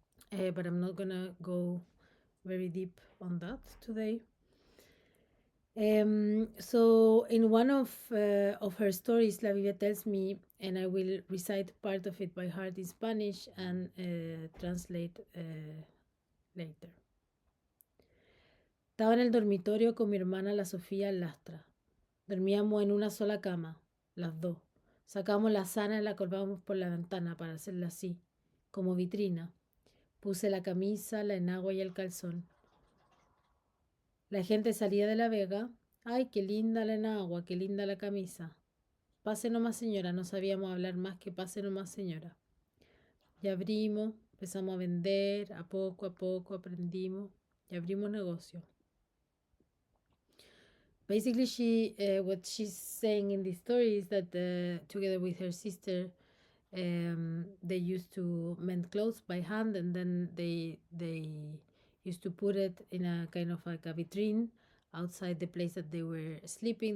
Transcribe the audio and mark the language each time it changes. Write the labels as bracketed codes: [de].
[en] But I'm not gonna go very deep on that today. So in one of her stories, La Vive tells me, and I will recite part of it by heart in Spanish and translate later. [es] Estaba en el dormitorio con mi hermana la Sofía Lastra. Dormíamos en una sola cama, las dos. Sacamos la sana y la colgábamos por la ventana para hacerla así, como vitrina. Puse la camisa, la enagua y el calzón. La gente salía de la vega. Ay, qué linda la enagua, qué linda la camisa. Pase nomás, señora. No sabíamos hablar más que pase nomás, señora. Y abrimos, empezamos a vender, a poco aprendimos y abrimos negocio. [en] Basically, what she's saying in this story is that together with her sister, they used to mend clothes by hand, and then they used to put it in a kind of like a vitrine outside the place that they were sleeping.